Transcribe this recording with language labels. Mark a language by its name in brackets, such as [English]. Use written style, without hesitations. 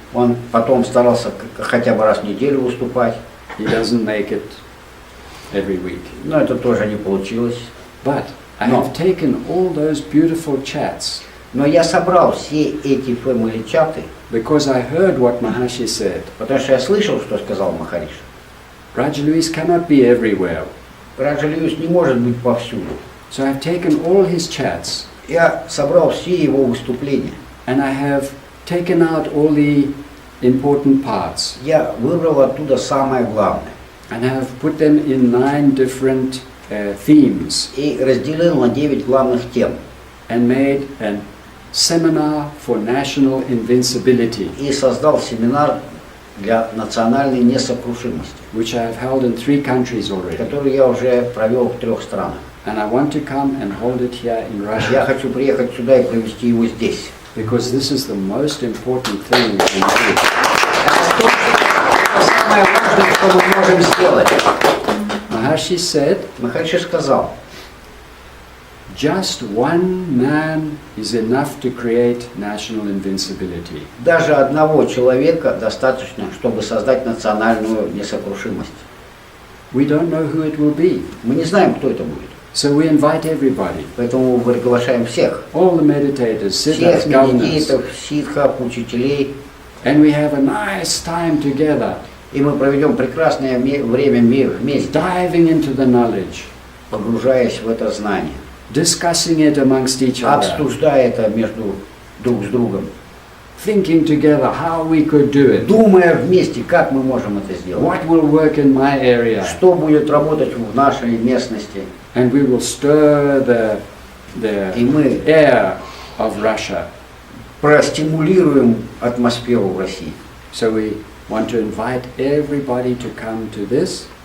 [Russian] Он потом старался хотя бы раз в неделю выступать, [English] He doesn't make it every week. [Russian] но это тоже не получилось. [English] But I have taken all those beautiful chats [Russian] Но я собрал все эти фэмили-чаты, [English] because I heard what Maharishi said. [Russian] потому что я слышал, что сказал Махариши. [English] Raja Luis cannot be everywhere. [Russian] Раджа Льюис не может быть повсюду. [English] So I've taken all his chats [Russian] Я собрал все его выступления. [English] and I have taken out all the important parts [Russian] Я выбрал оттуда самое главное [English] and I have put them in 9 different themes [Russian] и разделил на 9 главных тем. [English] and made a seminar for national invincibility, [Russian] И создал семинар для национальной несокрушимости, [English] which I have held in 3 countries already. [Russian] который я уже провел в 3 странах. [English] And I want to come and hold it here in [Russian] Я хочу приехать сюда и провести его здесь. [English] because this is the most important thing we can do. [Russian] Это самое важное, что мы можем сделать. [English] Maharshi said, [Russian] Махариши сказал, [English] just one man is enough to create national invincibility. [Russian] даже одного человека достаточно, чтобы создать национальную несокрушимость. [English] We don't know who it will be, [Russian] Мы не знаем, кто это будет. [English] so we invite everybody, [Russian] Поэтому мы приглашаем всех. [English] all the meditators, siddhas, [Russian] Всех [English] governors, [Russian] медититов, ситхов, учителей. [English] and we have a nice time together, [Russian] И мы проведем прекрасное время вместе, [English] diving into the knowledge, [Russian] погружаясь в это знание, [English] discussing it amongst each other, [Russian] обсуждая это между друг с другом, [English] thinking together how we could do it, [Russian] думая вместе, как мы можем это сделать, [English] what will work in my area, [Russian] что будет работать в нашей местности. [English] and we will stir [Russian] И мы [English] the air of Russia. [Russian] простимулируем атмосферу в России. [English] So we want to invite everybody to come to this.